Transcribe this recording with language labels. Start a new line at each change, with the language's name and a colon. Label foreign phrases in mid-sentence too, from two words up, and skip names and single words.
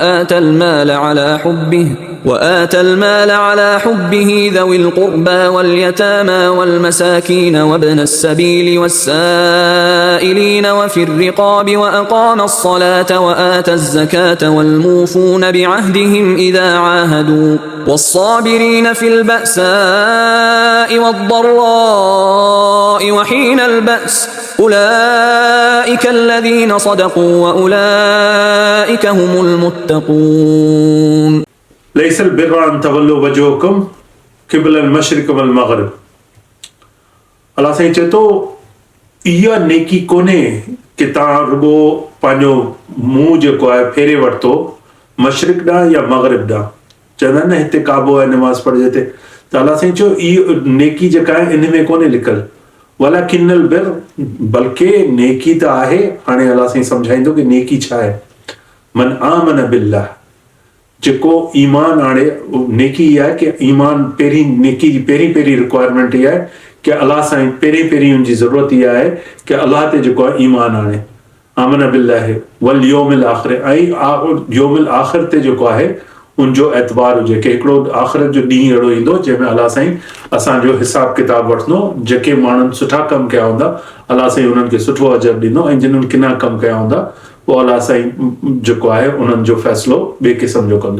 Arabic: وآتى المال على حبه ذوي القربى واليتامى والمساكين وابن السبيل والسائلين وفي الرقاب وأقام الصلاة وآتى الزكاة والموفون بعهدهم إذا عاهدوا والصابرين في البأساء والضراء وحين البأس أولئك الذين صدقوا وأولئك هم المتقون। ليس البر أن تولوا وجوهكم قبل المشرق والمغرب।
Sindhi: अलाह साईं चए थो इहा नेकी कोन्हे कि तव्हां रुगो पंहिंजो मुंहुं जेको आहे फेरे वरितो मशरिक़ ॾांहुं या मग़रिब ॾांहुं। चवंदा आहिनि न हिते काबो आहे निमाज़ पढ़जे ते, त अलाह साईं चयो इहो नेकी जेका आहे इन में कोन्हे लिखल
Arabic: ولكن البر,
Sindhi: बल्कि नेकी त आहे। हाणे अलाह साईं सम्झाईंदो कि नेकी छा आहे।
Arabic: من آمن بالله,
Sindhi: जेको ईमान आणे, नेकी इहा आहे कि ईमान पहिरीं, नेकी जी पहिरीं रिक्वायरमेंट इहा आहे कि अलाह साईं पहिरीं उनजी ज़रूरत इहा आहे कि अलाह ते जेको आहे ईमान आणे।
Arabic: آمن بالله واليوم الآخر,
Sindhi: ऐं
Arabic: اليوم الآخر
Sindhi: ते जेको आहे उनजो एतबार हुजे कि हिकिड़ो आख़िरत जो ॾींहुं अहिड़ो ईंदो जंहिंमें अलाह साईं असांजो हिसाब किताब वठंदो। जेके माण्हुनि सुठा कम कया हूंदा अलाह साईं उन्हनि खे सुठो अजर ॾींदो ऐं जिन्हनि किना कम कया हूंदा पोइ अलाह साईं जेको आहे उन्हनि जो फ़ैसिलो ॿिए क़िस्म जो कंदो।